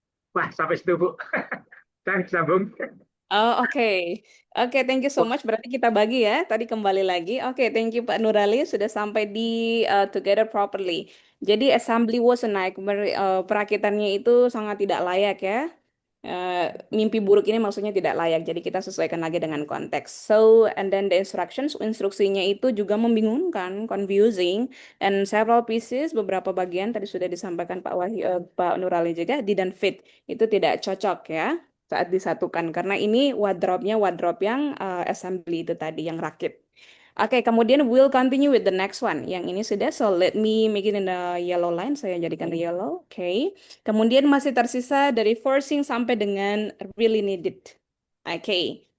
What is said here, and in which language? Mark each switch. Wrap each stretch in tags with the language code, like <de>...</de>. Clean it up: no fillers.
<id>Wah, sampai situ, Bu. Dan sambung. Oh, oke.</id> <en>Oke, thank you so much.</en> <id>Berarti kita bagi ya. Tadi kembali lagi. Oke,</id> <en>thank you</en> <id>Pak Nurali sudah sampai di together properly. Jadi</id> <en>assembly was a nightmare.</en> <id>Perakitannya itu sangat tidak layak ya. Mimpi buruk ini maksudnya tidak layak. Jadi kita sesuaikan lagi dengan konteks.</id> <en>So, and then the</en> <id>instruksinya itu juga membingungkan, confusing,</id> <en>and several pieces,</en> <id>beberapa bagian tadi sudah disampaikan Pak Nurali juga,</id> <en>didn't fit.</en> <id>Itu tidak cocok ya saat disatukan karena ini wardrobe yang assembly itu tadi yang rakit.</id> <en>Oke,</en> <id>kemudian</id> <en>we'll continue with the next one.</en> <id>Yang ini sudah,</id> <en>so let me make it in the yellow line.</en> <id>Saya jadikan</id> <en>the yellow. Oke.</en> <id>Kemudian masih tersisa dari forcing sampai dengan really needed. Oke.</id>